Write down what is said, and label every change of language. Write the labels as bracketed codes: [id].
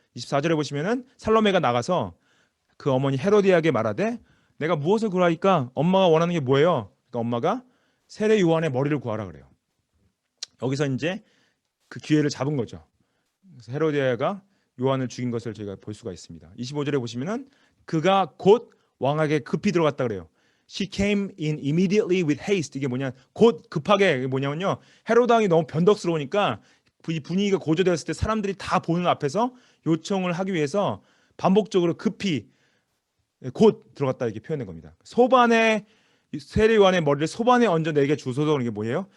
[ko] 24절에 보시면은 살로메가 나가서 그 어머니 헤로디아에게 말하되 내가 무엇을 구하니까 엄마가 원하는 게 뭐예요? 그러니까 엄마가 세례 요한의 머리를 구하라 그래요. 여기서 이제 그 기회를 잡은 거죠. 그래서 헤로디아가 요한을 죽인 것을 저희가 볼 수가 있습니다. 25절에 보시면은 그가 곧 왕에게 급히 들어갔다 그래요. [en] She came in immediately with haste. [ko] 이게 뭐냐? 곧 급하게 이게 뭐냐면요. 헤로드 왕이 너무 변덕스러우니까 분위기가 고조되었을 때 사람들이 다 보는 앞에서 요청을 하기 위해서 반복적으로 급히 곧 들어갔다 이렇게 표현된 겁니다. 소반에 세례 요한의 머리를 소반에 얹어 내게 주소서 그런 게 뭐예요?